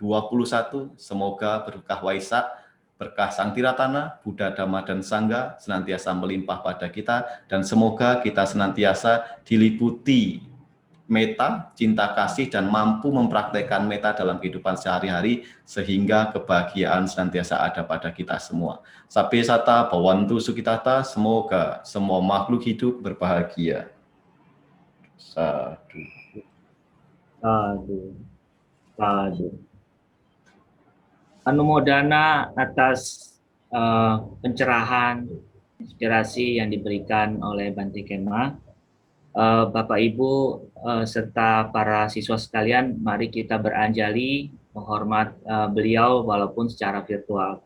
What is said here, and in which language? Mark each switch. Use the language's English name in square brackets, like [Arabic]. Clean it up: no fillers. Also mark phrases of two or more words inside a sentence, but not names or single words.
[Indonesian] Semoga berkah Waisak, berkah Sang Tiratana, Buddha, Dhamma, dan Sangha senantiasa melimpah pada kita, dan semoga kita senantiasa diliputi meta, cinta kasih, dan mampu mempraktekkan meta dalam kehidupan sehari-hari sehingga kebahagiaan senantiasa ada pada kita semua. [Pali] Sabe sata bhavantu sukhitata, [Indonesian] semoga semua makhluk hidup berbahagia. [Pali] Sadu. Sadu. Sadu. [Indonesian] Anumodana atas pencerahan, inspirasi yang diberikan oleh Bante Kema. Bapak Ibu serta para siswa sekalian, mari kita beranjali menghormat beliau walaupun secara virtual.